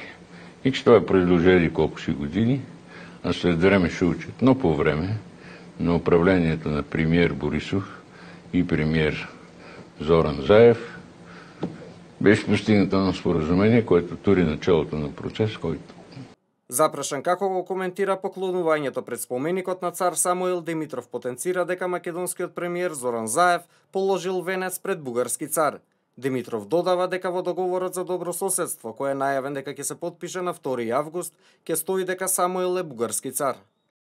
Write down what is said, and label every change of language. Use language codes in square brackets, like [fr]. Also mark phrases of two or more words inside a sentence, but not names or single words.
[bg] И че това е продължение колко си години, а след време ще учат. Но по време на управлението на премиер Борисов и премиер Зоран Заев беше постигнато на споразумение, което тури началото на процес, който... [mk] Запрашан како го коментира поклонувањето пред споменикот на цар Самуил, Димитров потенцира дека македонскиот премиер Зоран Заев положил венец пред бугарски цар. Димитров додава дека во договорот за добрососедство, кој е најавен дека ќе се потпише на 2 август, ќе стои дека Самуил е бугарски цар.